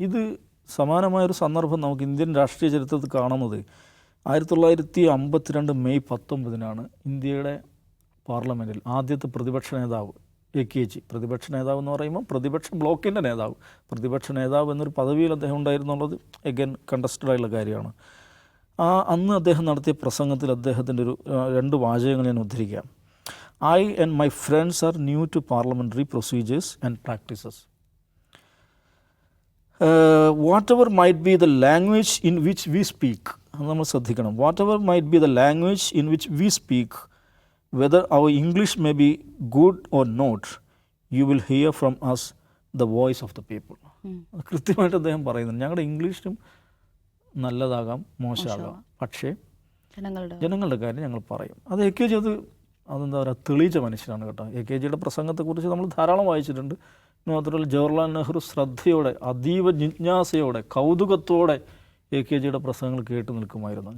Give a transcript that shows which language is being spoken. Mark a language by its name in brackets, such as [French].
[Malayalam] ഇത് സമാനമായൊരു സന്ദർഭം നമുക്ക് ഇന്ത്യൻ രാഷ്ട്രീയ ചരിത്രത്തിൽ കാണുന്നത് 1952 മെയ് 19 ഇന്ത്യയുടെ പാർലമെൻറ്റിൽ ആദ്യത്തെ പ്രതിപക്ഷ നേതാവ് AKG, പ്രതിപക്ഷ നേതാവ് എന്ന് പറയുമ്പോൾ പ്രതിപക്ഷ ബ്ലോക്കിൻ്റെ നേതാവ്, പ്രതിപക്ഷ നേതാവ് എന്നൊരു പദവിയിൽ അദ്ദേഹം ഉണ്ടായിരുന്നുള്ളത് എഗൻ കണ്ടസ്റ്റഡ് ആയിട്ടുള്ള കാര്യമാണ്. അന്ന് അദ്ദേഹം നടത്തിയ പ്രസംഗത്തിൽ അദ്ദേഹത്തിൻ്റെ 2 വാചകങ്ങൾ ഞാൻ ഉദ്ധരിക്കാം. [English] I and my friends are new to parliamentary procedures and practices. Whatever might be the language in which we speak, [Malayalam] നമ്മൾ ശ്രദ്ധിക്കണം, [English] whatever might be the language in which we speak, whether our English may be good or not, you will hear from us the voice of the people. [Malayalam] കൃത്യമായിട്ട് അദ്ദേഹം പറയുന്നുണ്ട്. ഞങ്ങളുടെ ഇംഗ്ലീഷും നല്ലതാകാം, മോശമാകാം, പക്ഷേ ജനങ്ങളുടെ കാര്യം ഞങ്ങൾ പറയും. അത് AKG അതെന്താ പറയുക, തെളിയിച്ച മനുഷ്യനാണ് കേട്ടോ. AKGയുടെ പ്രസംഗത്തെക്കുറിച്ച് നമ്മൾ ധാരാളം വായിച്ചിട്ടുണ്ട്. മാത്രമല്ല ജവഹർലാൽ നെഹ്റു ശ്രദ്ധയോടെ, അതീവ ജിജ്ഞാസയോടെ, കൗതുകത്തോടെ AKGയുടെ പ്രസംഗങ്ങൾ കേട്ട് നിൽക്കുമായിരുന്നു.